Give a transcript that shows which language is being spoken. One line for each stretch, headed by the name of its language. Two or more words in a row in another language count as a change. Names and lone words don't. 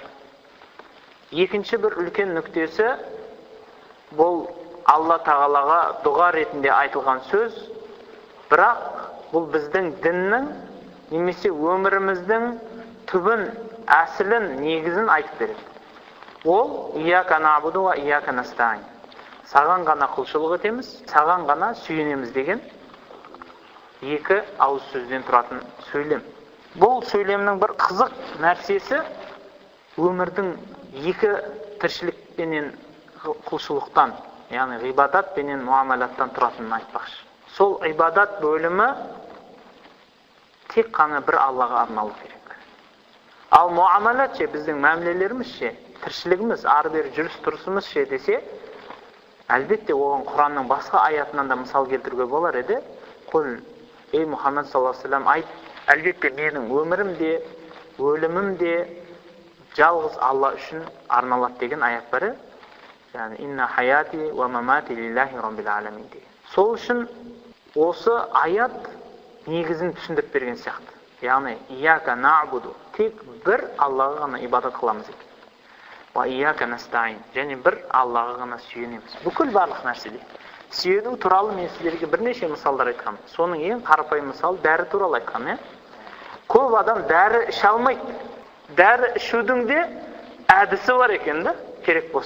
Kazakh: Екінші бір үлкен нүктесі, бұл Алла тағалаға дұға ретінде айтылған сөз, бірақ бұл біздің діннің немесе өміріміздің түбін, әсілін, негізін айтып береді.
Arabic: Ол إياك نعبد وإياك نستعين.
Kazakh: Саған ғана құлшылық етеміз, саған ғана сүйенеміз деген екі ауыз сөзден тұратын сөйлем. Бұл сөйлемнің бір қызық нәрсесі өмірдің екі тіршілікпенен құлшылықтан, яғни ғибадат пенен муамалаттан тұратынын айтпақшы. Сол ғибадат бөлімі тек қана бір Аллаға арналу керек. Ал муамалат ше, біздің мәмілелеріміз ше, тіршілігіміз, ары-бері жүріс-тұрысымыз ше десе, әлбетте оған Құранның басқа аятынан да мысал келтіруге болар еді. Құл, ей Мұхаммед
Arabic: صلى الله عليه وسلم,
Kazakh: айт, әлбетте менің өмірім де, өлімім де жалғыз Алла үшін арналады деген аят бар.
Arabic: Яғни إن حياتي ومماتي لله رب العالمين деген.
Kazakh: Сол үшін осы аят негізін түсіндіріп берген сияқты. Яғни
Arabic: إياك نعبد,
Kazakh: тек бір Аллаға ғана ибадат қыламыз екен.
Arabic: وإياك نستعين,
Kazakh: және бір Аллаға ғана сүйенеміз. Бүкіл барлық нәрседе. Сүйену туралы мен сіздерге бірнеше мысалдар айтқам. Соның ең қарапайым мысалы дәрі туралы айтқам. Көп адам дәрі іше алмайды. Дәрі ішудің де әдісі бар екен да, керек болса.